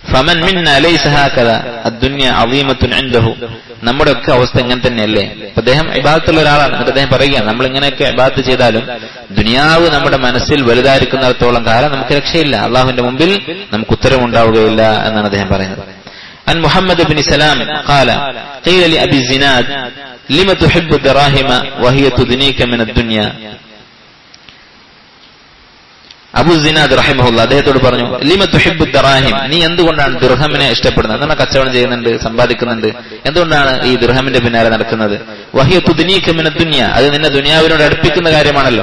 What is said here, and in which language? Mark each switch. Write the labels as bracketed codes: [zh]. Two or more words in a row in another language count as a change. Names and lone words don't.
[ar] فمن منا ليس هكذا الدنيا عظيمة عنده. [ml] നമ്മുടെ ഒക്കെ അവസ്ഥ ഇങ്ങനെ തന്നെയല്ലേ. അദ്ദേഹം ഇബാദത്തുള്ള ഒരാളാണ്. എന്നിട്ട് അദ്ദേഹം പറയുകയാണ്, നമ്മൾ ഇങ്ങനെയൊക്കെ ഇബാദത്ത് ചെയ്താലും ദുനിയാവ് നമ്മുടെ മനസ്സിൽ വലുതായിരിക്കുന്നിടത്തോളം കാലം നമുക്ക് രക്ഷയില്ല, അള്ളാഹുവിന്റെ മുമ്പിൽ നമുക്ക് ഉത്തരവുണ്ടാവുകയില്ല എന്നാണ് അദ്ദേഹം പറയുന്നത്. [ar] عن محمد بن سلام قال قيل لأبي الزناد لما تحب الدراهم وهي تدنيك من الدنيا. [ml] അബൂ സിനാദ് റഹിമഹുല്ലാഹ് അദ്ദേഹത്തോട് പറഞ്ഞു, [ar] لم تحب الدراهم, [ml] നീ എന്തുകൊണ്ടാണ് ദിർഹമിനെ ഇഷ്ടപ്പെടുന്നത്? എന്താണ് കച്ചവടം ചെയ്യുന്നുണ്ട്, സമ്പാദിക്കുന്നുണ്ട്, എന്തുകൊണ്ടാണ് ഈ ദിർഹമിന്റെ പിന്നാലെ നടക്കുന്നത്? [ar] وهي تدنيك من الدنيا, [ml] അത് നിന്നെ ദുനിയാവിനോട് അടുപ്പിക്കുന്ന കാര്യമാണല്ലോ.